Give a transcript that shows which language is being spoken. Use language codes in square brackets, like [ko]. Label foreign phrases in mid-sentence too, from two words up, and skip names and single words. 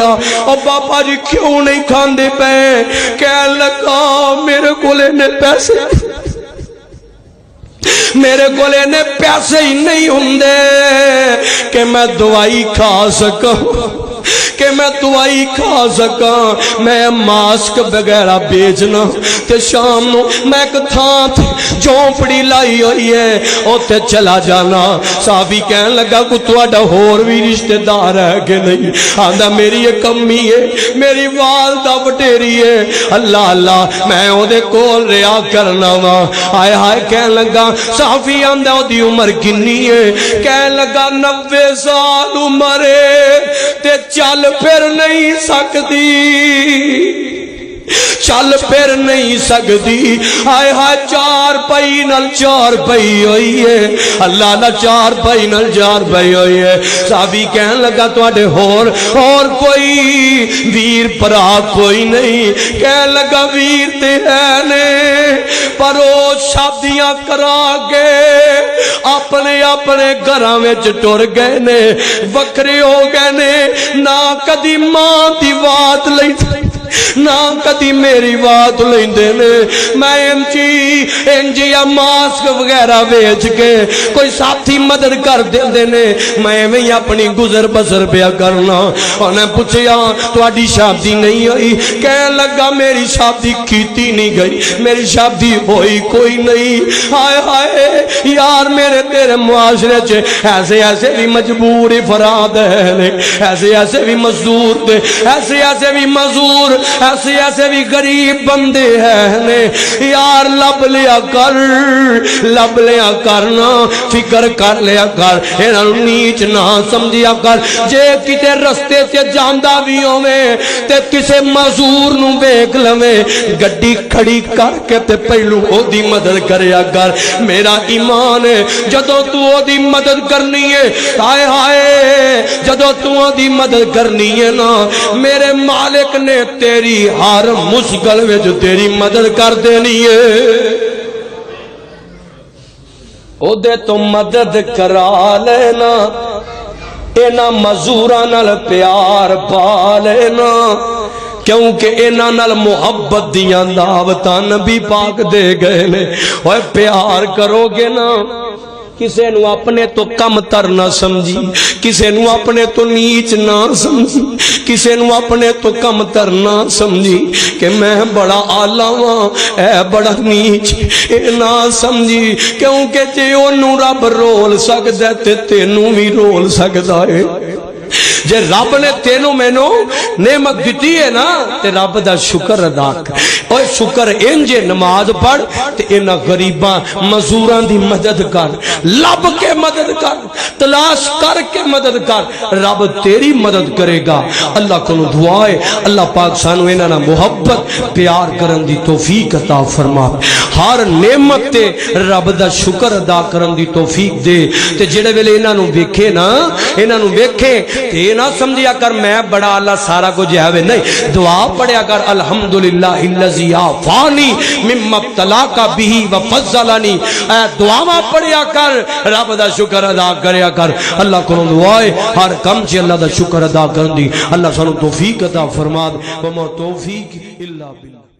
[pa] اور بابا جی کیوں نہیں کھاندے پے؟ کہہ لگا میرے کولے نے پیسے ہی نہیں ہوندے کہ میں دوائی کھا سکاں, میں ماسک وغیرہ بیچنا تے شام نو میں ایک تھان تے جھونپڑی لائی ہوئی ہے اوتے چلا جانا. صحابی کہن لگا کو تہاڈا ہور بھی رشتہ دار ہے کہ نہیں؟ آندا میری ایک امی ہے, میری والدہ وڈیری ہے. اللہ اللہ میں او دے کول رہیا کرنا وا. ہائے ہائے کہن لگا صحابی آندا او دی عمر کنی ہے؟ کہن لگا 90 سال عمر ہے تے چل پھر نہیں سکتی. ہائے ہائے 4 پئی ہوئی ہے, اللہ نہ 4 پئی ہوئی ہے. صحابی کہن لگا تواڈے اور کوئی ویر پرا کوئی نہیں؟ کہن لگا ویر تے ہے نے پر او شادیاں کرا کے اپنے گھراں وچ ٹر گئے نے, وکھرے ہو گئے نے, نہ کدی ماں دی وات لئی نہ کدی میری بات لیندے نے. میں انجی ماسک وغیرہ بیچ کے کوئی ساتھی مدد کر دیندے نے, میں بھی اپنی گزر بسر پیا کرنا. انہیں پوچھیا تہاڈی شادی نہیں ہوئی؟ کہنے لگا میری شادی کیتی نہیں گئی, میری شادی ہوئی کوئی نہیں. ہائے ہائے یار میرے تیرے معاشرے چ ایسے بھی مجبور افراد ہے, ایسے بھی مزدور دے, ایسے بھی مزدور, ایسے بھی غریب بندے ہیں یار. لب لیا کرنا, فکر کر لیا کر, انہاں نیچ نہ سمجھیا کر. جے کتے رستے سے جاندا بھی ہوے تے کسے مزدور نو ویکھ لوے, گڈی کھڑی کر کے تے پہلو او دی مدد کریا کر. میرا ایمان ہے جدوں تو او دی مدد کرنی ہے, ہائے ہائے جدوں تو او دی مدد کرنی ہے نا, میرے مالک نے تیری ہر مشکل وچ تیری مدد کر دینی ہے او دے تو مدد کرا لینا اینا مزوراں نال پیار پا لینا کیونکہ اینا نال محبت دیاں دعوتاں نبی پاک دے گئے نے اوے پیار کرو گے نا کسے نو اپنے تو کم تر نہ سمجھی کسے نو اپنے تو نیچ نہ سمجھی کسے نو اپنے تو کم تر نہ سمجھی کہ میں بڑا آلہ ہاں اے بڑا نیچ اے نہ سمجھی کیونکہ جے انہوں رب رول سکدا تے تینوں بھی رول سکدا ہے جے رب نے تینوں مینوں نعمت دیتی ہے نا تے رب دا شکر ادا کر اوے شکر انجے نماز پڑھ تے انہاں غریباں مزوراں دی مدد کر لب کے مدد کر تلاش کر کے مدد کر رب تیری مدد کرے گا اللہ کو دعا ہے اللہ پاک سانو انہاں نال محبت پیار کرن دی توفیق عطا فرما ہر نعمت تے رب دا شکر ادا کرن دی توفیق دے تے جڑے ویلے انہاں نو ویکھے نا انہاں نو ویکھے تے نہ سمجھیا کر میں بڑا اللہ سارا کچھ ہے نہیں دعا پڑھیا کر [ar] الحمدللہ الذی عافانی مما ابتلاک بہ وفضلنی [pa] اے دعا پڑھیا کر رب دا شکر ادا کریا کر اللہ کو دعا ہے ہر کم چ اللہ دا شکر ادا کرن دی اللہ سانو توفیق عطا فرما دے [ar] وما توفیق الا باللہ